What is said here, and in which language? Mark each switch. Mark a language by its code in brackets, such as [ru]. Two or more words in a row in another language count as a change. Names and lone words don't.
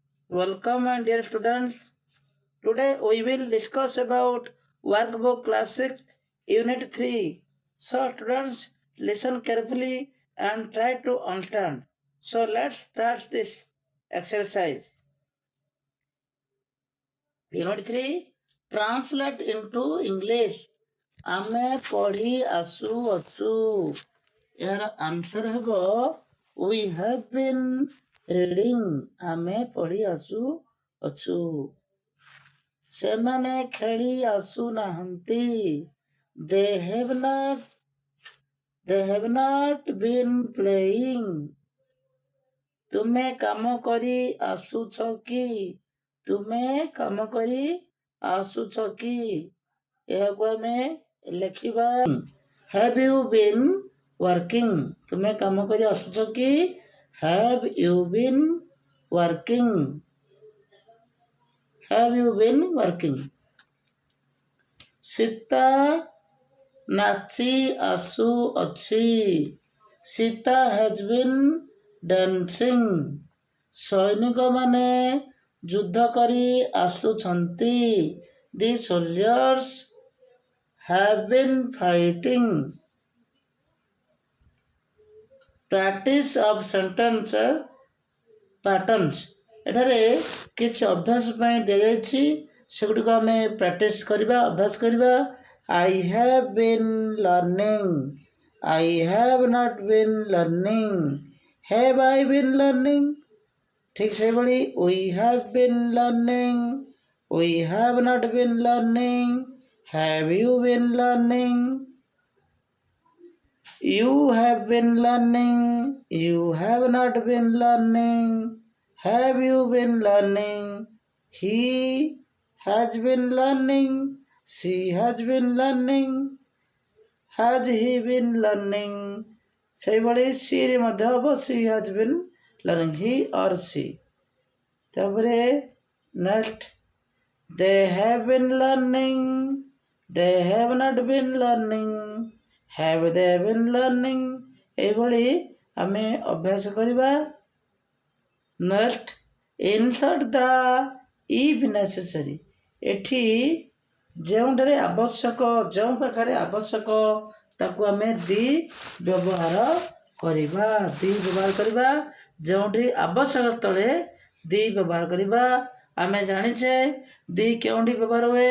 [en] Welcome my dear students. Today we will discuss about workbook class 6 unit 3. So students listen carefully and try to understand. So let's start this exercise. Unit 3 translate into English. [or] ଆମେ ପଢ଼ି ଆସୁଅଛୁ। ଏହାର ଆନ୍ସର ହେବ [en] we have been reading. [or] ଆମେ ପଢ଼ି ଆସୁଅଛୁ। ସେମାନେ ଖେଳି ଆସୁନାହାନ୍ତି। [en] they have not been playing. [or] ତୁମେ କାମ କରି ଆସୁଛ କି? ତୁମେ କାମ କରି ଆସୁଛ କି? ଏହାକୁ ଆମେ ଲେଖିବା [en] have you been working? [or] ତୁମେ କାମ କରି ଆସୁଛ କି? [en] have you been working? have you been working? [or] ସୀତା ନାଚି ଆସୁଅଛି। [en] ସୀତା has been dancing. [or] ସୈନିକମାନେ ଯୁଦ୍ଧ କରି ଆସୁଛନ୍ତି। [en] the soldiers have been fighting. practice of sentence patterns. [or] ଏଠାରେ କିଛି ଅଭ୍ୟାସ ପାଇଁ ଦିଆଯାଇଛି, ସେଗୁଡ଼ିକ ଆମେ ପ୍ରାକ୍ଟିସ୍ କରିବା, ଅଭ୍ୟାସ କରିବା। [en] I have been learning. I have not been learning. Have I been learning? [or] ଠିକ୍ ସେହିଭଳି [en] we have been learning. We have not been learning. Have you been learning? You have been learning. You have not been learning. Have you been learning? He has been learning. She has been learning. Has he been learning? [or] ସେହିଭଳି ସିରେ ମଧ୍ୟ ହେବ [en] she has been learning. he or she. ତାପରେ next they have been learning. They have not been learning. Have they been learning? [or] ଏହିଭଳି ଆମେ ଅଭ୍ୟାସ କରିବା। [en] next insert the if necessary. [or] ଏଠି ଯେଉଁଠାରେ ଆବଶ୍ୟକ, ଯେଉଁ ପାଖରେ ଆବଶ୍ୟକ ତାକୁ ଆମେ ଦି ବ୍ୟବହାର କରିବା। ଦି ବ୍ୟବହାର କରିବା ଯେଉଁଠି ଆବଶ୍ୟକ ସ୍ଥଳେ ଦି ବ୍ୟବହାର କରିବା। ଆମେ ଜାଣିଛେ ଦି କେଉଁଠି ବ୍ୟବହାର ହୁଏ?